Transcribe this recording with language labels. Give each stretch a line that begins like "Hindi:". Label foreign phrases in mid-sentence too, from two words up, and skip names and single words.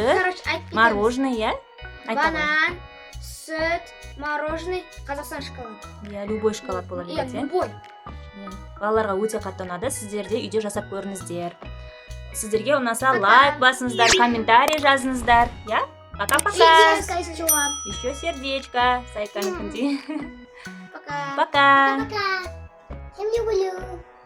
Kazakh: Короче, айтып кетеміз.
Russian: мороженое, я.
Kazakh: Банан, сүт, мороженое, Қазақстан шоколад.
Russian: Я, любой шоколад бола
Kazakh: Иә, береді.
Russian: любой.
Kazakh: Балаларға өте қатты ұнады, сіздер де үйде жасап көріңіздер. Сіздерге ұнаса лайк басыңыздар, комментарий жазыңыздар,
Russian: я. Пока-пока. Еще сердечко, сайканыкіндей. Пока. Пока. Пока. Всем люблю.